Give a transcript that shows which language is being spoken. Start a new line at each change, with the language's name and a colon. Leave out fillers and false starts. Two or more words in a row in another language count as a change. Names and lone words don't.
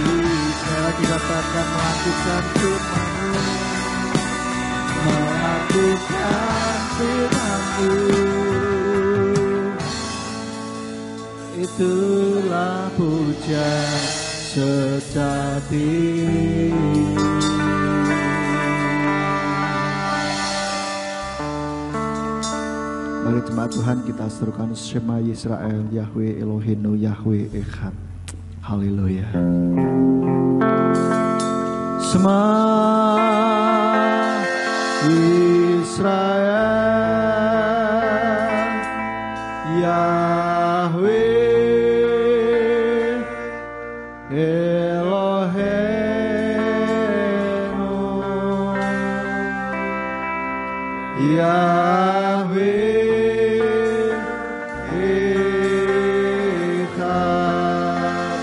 Indonesian: Sekali lagi katakan, melakukan firman-Mu, melakukan firman-Mu, itulah pujian sejati. Mari jemaat Tuhan kita serukan
Hebrew: שמע ישראל, יהוה אלוהינו, יהוה אחד.
Indonesian: Haleluya.
Hebrew: שמע ישראל, יהוה אלוהינו, יהוה אחד.